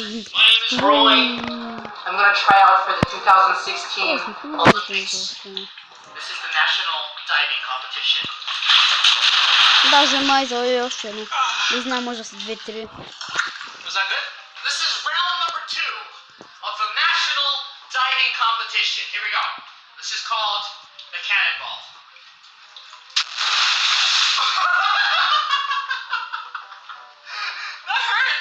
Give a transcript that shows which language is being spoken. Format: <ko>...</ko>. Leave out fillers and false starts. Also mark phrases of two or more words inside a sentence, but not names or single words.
<en>My name is Roy. I'm gonna try out for the 2016 Olympics. This is the national diving competition.</en> <bg>Даже май за още едно. Не знам, може са 2-3.</bg> <en>Was that good? This is round number 2 of the national diving competition. competition. Here we go. This is called the cannonball. That hurt.</en>